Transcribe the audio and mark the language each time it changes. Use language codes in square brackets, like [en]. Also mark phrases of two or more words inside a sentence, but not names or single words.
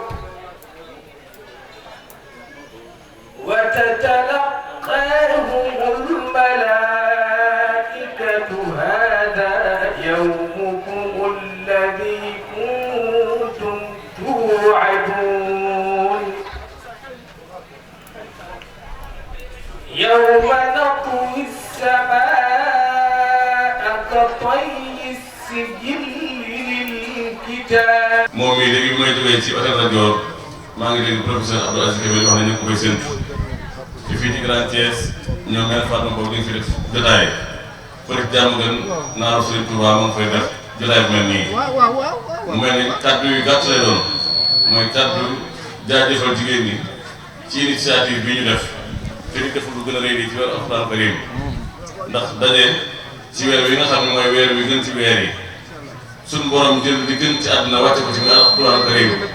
[ar] وتتلقاهم الملائكة هذا يومكم الذي كنتم توعدون يوم نطوي السماء كطي السجل للكتاب. [wo] moom mii léegi bi may jógee ci hôtel rajo maa ngi dégg professeur Abdou Aziz Kébé wax ne ñu ngi ko koy séntu ci fii ci Grand Thiès ñoom mel Fatma boobu ñu ngi fi def jotaay fële jàmm gën naaru Serigne Touba moo ngi fay def jotaay bu mel nii mu mel ni kàddu yu gàtt lay doon mooy kàddu jaajëfal jigéen ñi ci initiative bi ñu def te ñu deful lu gën a rëy ci weeru Alxuraan Karim ndax daje ci weer wi nga xam ne mooy weer wi gën ci weer yi suñu borom jël li gën ci àdduna wàcce ko ci nga Alxuraan Karim